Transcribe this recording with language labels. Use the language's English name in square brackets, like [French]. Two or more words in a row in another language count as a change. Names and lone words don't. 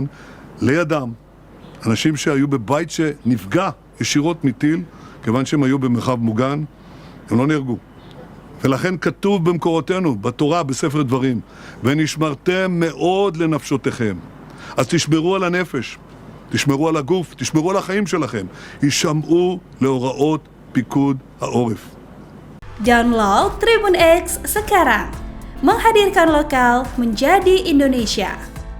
[Hebrew] לידם, אנשים שהיו בבית שנפגע ישירות מטיל, כיוון שהם היו במרחב מוגן, הם לא נהרגו. ולכן כתוב במקורותינו, בתורה, בספר דברים, ונשמרתם מאוד לנפשותיכם. אז תשמרו על הנפש, תשמרו על הגוף, תשמרו על החיים שלכם. הישמעו להוראות פיקוד העורף. [Indonesian] Download Tribun X sekarang, menghadirkan lokal menjadi Indonesia.